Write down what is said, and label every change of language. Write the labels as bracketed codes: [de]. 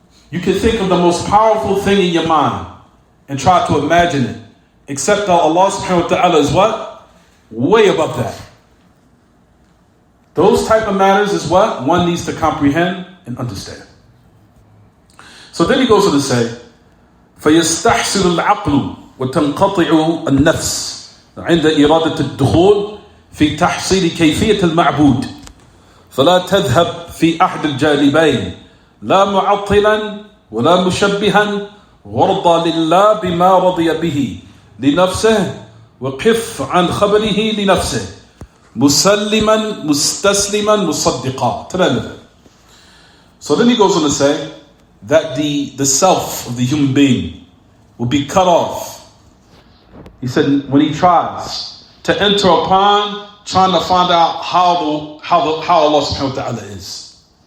[en] You can think of the most powerful thing in your mind and try to imagine it, except that Allah subhanahu wa ta'ala is what? Way above that. Those type of matters is what one needs to comprehend and understand. So then he goes on to say, [ar] فيستحسن العقل وتنقطع النفس عند إرادة الدخول في تحصيل كيفية المعبود فلا تذهب في أحد الجانبين لا معطلا ولا مشبها وارضى لله بما رضي به لنفسه وقف عن خبره لنفسه مسلما مستسلما مصدقا. [en] So then he goes on to say that the self of the human being will be cut off. He said when he tries to enter upon trying to find out how Allah subhanahu wa ta'ala is.